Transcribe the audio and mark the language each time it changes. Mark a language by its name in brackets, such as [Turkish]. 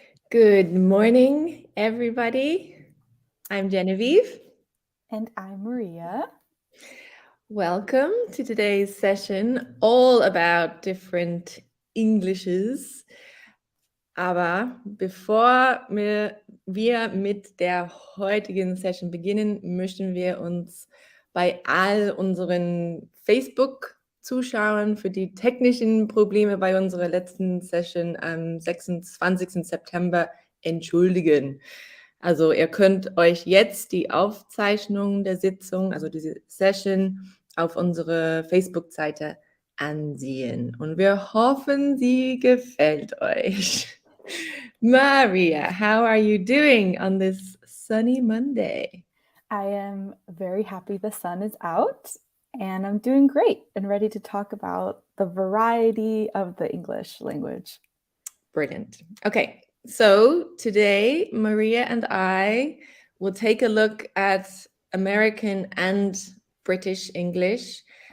[English] Good morning, everybody. I'm Genevieve. And I'm Maria. Welcome to today's session, all about different Englishes. [German] Aber bevor wir mit der heutigen Session beginnen, möchten wir uns bei all unseren Facebook-Zuschauern für die technischen Probleme bei unserer letzten Session am 26. September entschuldigen. Also ihr könnt euch jetzt die Aufzeichnung der Sitzung, also diese Session, auf unsere Facebook-Seite ansehen. Und wir hoffen, sie gefällt euch. [English] Maria, how are you doing on this sunny Monday? I am very happy the sun is out, and I'm doing great and ready to talk about the variety of the English language. Brilliant. Okay, so today Maria and I will take a look at American and British English.